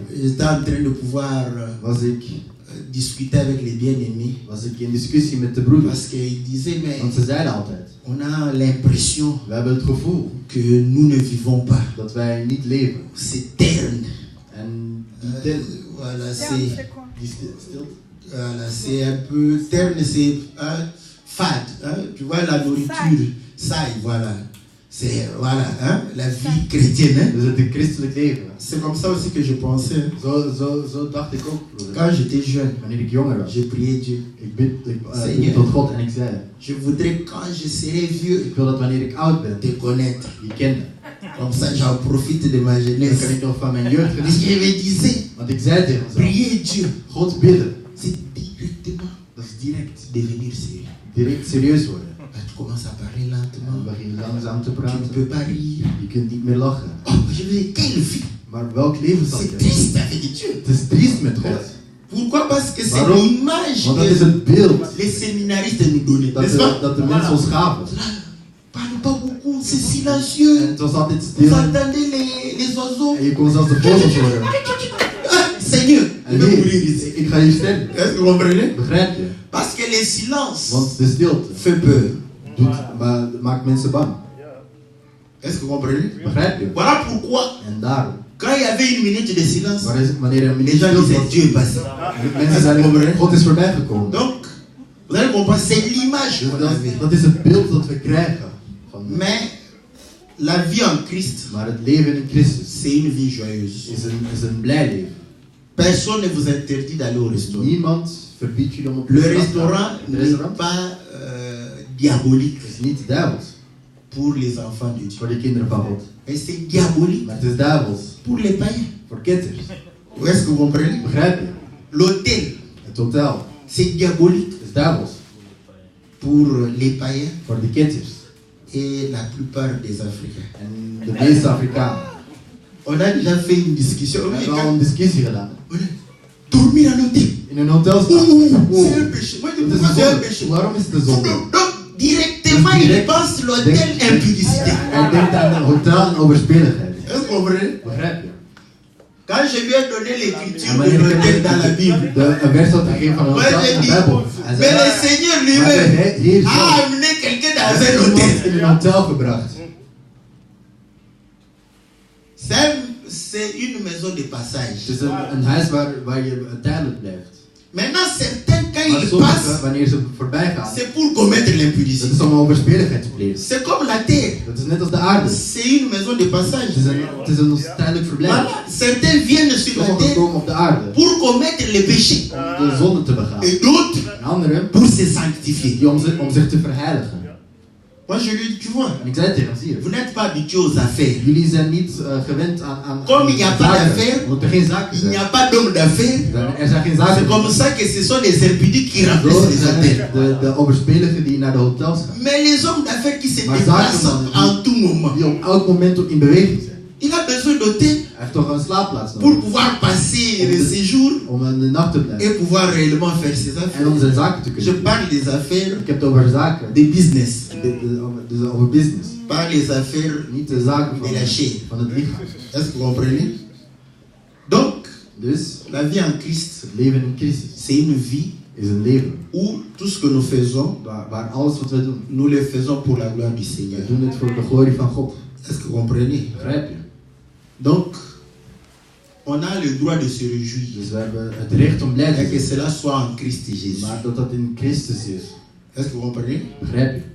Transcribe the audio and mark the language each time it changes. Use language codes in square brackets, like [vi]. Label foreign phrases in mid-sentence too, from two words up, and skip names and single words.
[fr] j'étais en train de pouvoir [nl] was ik [fr] discuter avec les bien-aimés. [nl] in discussie met de broeders. [fr] Parce qu'ils disaient, mais [nl] Want ze zeiden altijd, [fr] on a l'impression [nl] we hebben het gevoel [fr] que nous ne vivons pas. [nl] dat wij niet leven. [fr] C'est terne. [nl] En die [fr] Voilà, [nl] stilte. [fr] voilà, c'est un peu terne, c'est fade. Hein? Tu vois, la nourriture, ça, voilà. C'est voilà, hein? La vie chrétienne. Hein? [nl] Dus het een christelijk leven. [fr] C'est comme ça aussi que je pensais. [nl] Zo dacht ik ook, broeder. [fr] Quand j'étais jeune, [nl] Wanneer ik jonger was. [fr] j'ai prié Dieu. [nl] Ik bid tot God en ik zei, [fr] Je voudrais quand je serai vieux [nl] ik wil dat wanneer ik oud ben, [fr] te connaître. [nl] je kennen. [fr] Comme ça, j'en profite de ma [nl] Dan [fr] jeunesse. [nl] kan ik nog van mijn jeugd [fr] Parce que [nl] genieten. [fr] je me disais, [nl] Want ik zei tegen mezelf, [fr] prier Dieu, [nl] God bidden, [fr] c'est directement [nl] dat is direct. [fr] devenir sérieux. [nl] Direct serieus worden. [fr] Tu commences à parler [nl] Dan [fr] lentement. [nl] begin je langzaam te [fr] Tu ne [nl] praten. [fr] peux pas rire. [nl] Je kunt niet meer lachen. [fr] Oh, je me dis, quelle vie! [nl] Maar welk leven zal [fr] C'est [nl] je? [fr] triste avec Dieu. [nl] Het is triest met God. [fr] Pourquoi? Parce que c'est [nl] Waarom? [fr] l'image [nl] Want dat is [fr] que [nl] het beeld [fr] les séminaristes nous donnaient. [nl] dat [fr] N'est-ce pas? [nl] de mensen ons gaven. [fr] Parle pas beaucoup, c'est silencieux. [nl] En het was altijd [fr] Vous [nl] stil. [fr] entendez les oiseaux? [nl] En je kon zelfs de vogels horen. [fr] Ah, Seigneur, je [nl] En [fr] vais [nl] nee, [fr] mourir ici. [nl] ik ga hier sterven. [fr] Est-ce que vous comprenez? [nl] Begrijp je? [fr] Parce que le silence [nl] Want de stilte [fr] fait peur. [nl] maakt mensen bang. [fr] Est-ce que vous comprenez? [nl] Begrijp je? [fr] Voilà pourquoi, [nl] En daarom, [fr] quand il y avait une minute de silence, [nl] wanneer er een [fr] les [nl] minuut [fr] gens [nl] stilte [fr] disaient [nl] was, [fr] Dieu est passé. [nl] mensen zeiden, God is voorbij gekomen. [fr] Donc, vous allez comprendre, c'est l'image [nl] Dus [fr] qu'on avait. [nl] dat is het beeld dat we krijgen. [fr] Mais la vie en Christ, [nl] Maar het leven in Christus [fr] c'est une vie joyeuse. [nl] is een blij leven. [fr] Personne ne vous interdit d'aller au restaurant. [nl] Niemand verbiedt jullie om op [fr] Le [nl] te gaan. [fr] restaurant [nl] Het [fr] n'est [nl] restaurant [fr] pas diabolique [nl] is niet duivels [fr] pour les enfants de Dieu. [nl] voor de kinderen van God. [fr] Mais c'est diabolique [nl] Maar het is duivels [fr] pour les païens. [nl] voor ketters. [fr] Est-ce que vous comprenez? [nl] Begrijp je? [fr] L'hôtel, [nl] Het hotel [fr] c'est diabolique [nl] is duivels [fr] pour les païens [nl] voor de ketters. [fr] et la plupart des Africains. [nl] En de meeste Afrikanen. [fr] On a déjà fait une discussion. [nl] We hebben al een discussie gedaan. [fr] Dormir en hôtel. [nl] In een hotel [fr] Oh, [nl] staan. [fr] c'est un péché. Moi, je [nl] Dat is [fr] pense [nl] een [fr] que c'est un [nl] zonde. [fr] péché. [nl] Waarom is het een zonde? [fr] Donc, directement, [nl] Dus [fr] il [nl] direct- [fr] pense l'hôtel [nl] Denk- [fr] impudicité. [nl] Hij denkt aan een hotel en overspeligheid. [fr] Est-ce que vous comprenez? [nl] Begrijp je? [fr] Quand je lui ai donné l'écriture [nl] Maar [fr] de [nl] je [fr] l'hôtel [nl] hebt [fr] dans la Bible, [nl] een vers dat gegeven van een [fr] moi [nl] hotel [fr] j'ai [nl] in de [fr] dit, [nl] Bijbel. Hij [fr] mais [nl] zei, [fr] le Seigneur [nl] maar [fr] lui-même [nl] de Heer [fr] a [nl] zelf [fr] amené quelqu'un dans [nl] heeft [fr] un hôtel. [nl] iemand in een hotel gebracht. [fr] C'est une maison de passage. [nl] Het is een huis waar je tijdelijk blijft. [fr] Maintenant, certains, quand [nl] Maar [fr] ils [nl] sommigen, [fr] passent, [nl] wanneer ze voorbij gaan, [fr] c'est pour commettre [nl] dat [fr] l'impudicité. [nl] is om overspeligheid te plegen. [fr] C'est comme la terre. [nl] Dat is net als de aarde. [fr] C'est une maison de passage. [nl] Het is een tijdelijk verblijf. [fr] Voilà. Certains viennent sur la [nl] Sommigen [fr] terre [nl] komen op de aarde [fr] pour commettre les péchés. [nl] om de zonde te begaan. [fr] Et d'autres [nl] En anderen [fr] pour se sanctifier. [nl] die om zich te verheiligen. [fr] Moi, je lui dis, tu vois, [nl] En ik zei tegen hem, zie je, [fr] vous n'êtes pas habitués aux affaires. [nl] jullie zijn niet gewend aan [fr] Comme il n'y a pas [nl] zaken. [fr] d'affaires, [nl] Omdat er geen zaken [fr] Il n'y [nl] zijn. [fr] a pas d'homme d'affaires. [nl] Er zijn geen [fr] C'est [nl] zaken. [fr] comme ça que ce sont les impudiques qui [nl] Zo [fr] remplissent les [nl] zijn [fr] hôtels. [nl] de overspeligen die naar de hotels gaan. [fr] Mais les hommes d'affaires qui se [nl] Maar [fr] déplacent [nl] zakenmannen [fr] en tout moment. [nl] die op elk moment in beweging zijn. [fr] Il a besoin d'hôtel [nl] Hij heeft toch een slaapplaats [fr] pour [nl] nodig [fr] pouvoir passer le séjour [nl] om een nacht te blijven. [fr] et pouvoir réellement faire ses [nl] En [fr] affaires. [nl] om zijn zaken te [fr] Je [nl] kunnen doen. [fr] parle des affaires [nl] Ik heb het over zaken. [fr] des business, [nl] Dus over business. [fr] pas les affaires [nl] Niet de zaken [fr] de la chair. [nl] van het lichaam. [fr] Est-ce que vous comprenez? Donc, [nl] Dus [fr] la vie en Christ, [nl] het leven in Christus [fr] c'est une vie [nl] is een leven [fr] où tout ce que nous faisons, [nl] waar alles wat we doen, [fr] nous le faisons pour la gloire du [nl] we [fr] Seigneur. [nl] doen het voor de glorie van God. [fr] Est-ce que vous comprenez? [nl] Begrijp je? [fr] Donc, on a le droit de se réjouir. [nl] Dus we hebben het recht om blij te [fr] Et que [nl] zijn. [fr] cela soit en Christ Jésus. [nl] Maar dat in Christus is. [fr] Est-ce que vous comprenez? [nl] Begrijp je?